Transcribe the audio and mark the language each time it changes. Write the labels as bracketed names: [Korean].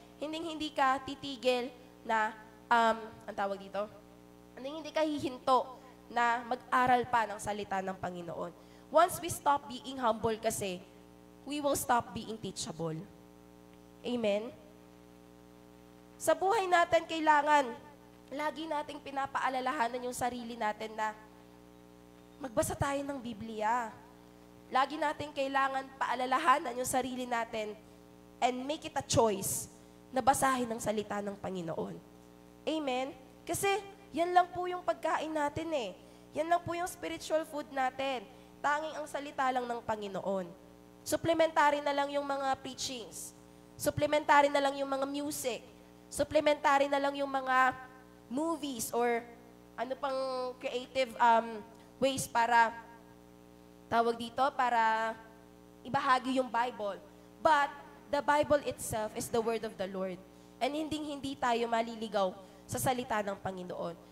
[Filipino] Hindi ka titigil na, ang tawag dito? Hindi ka hihinto na mag-aral pa ng salita ng Panginoon. [English] Once we stop being humble [Filipino] kasi, [English] we will stop being teachable. [Filipino] Amen? Sa buhay natin, kailangan, lagi nating pinapaalalahanan yung sarili natin na magbasa tayo ng Biblia. Lagi nating kailangan paalalahanan yung sarili natin [English] and make it a choice [Filipino] na basahin ang salita ng Panginoon. Amen? Kasi, yan lang po yung pagkain natin eh. Yan lang po yung spiritual food natin. Tanging ang salita lang ng Panginoon. Supplementary na lang yung mga preachings. Supplementary na lang yung mga music. Supplementary na lang yung mga movies or ano pang creative ways para, tawag dito, para ibahagi yung Bible. [English] But, the Bible itself is the word of the Lord. [Filipino] And hindi tayo maliligaw sa salita ng Panginoon.